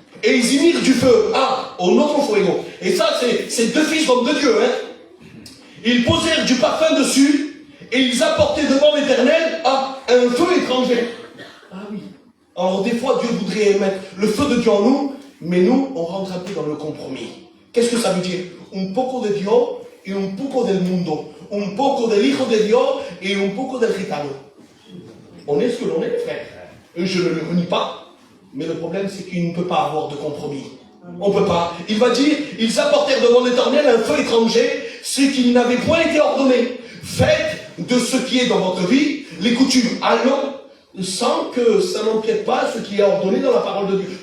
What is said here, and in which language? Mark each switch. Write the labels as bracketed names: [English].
[French] Et ils y mirent du feu. Ah, au notre fuego. Et ça, c'est 2 fils d'hommes de Dieu. Ils posèrent du parfum dessus. Et ils apportaient devant l'Éternel un feu étranger. Ah oui. Alors des fois, Dieu voudrait mettre le feu de Dieu en nous, mais nous, on rentre un peu dans le compromis. Qu'est-ce que ça veut dire? [Spanish] Un poco de Dios et un poco del mundo. Un poco del Hijo de Dios et un poco del gitano. [French] On est ce que l'on est, les frères. Et je ne le renie pas. Mais le problème, c'est qu'il ne peut pas avoir de compromis. On ne peut pas. Il va dire, ils apportèrent devant l'Éternel un feu étranger, ce qui n'avait point été ordonné. Faites de ce qui est dans votre vie les coutumes. Allons, sans que ça n'empiète pas ce qui est ordonné dans la parole de Dieu.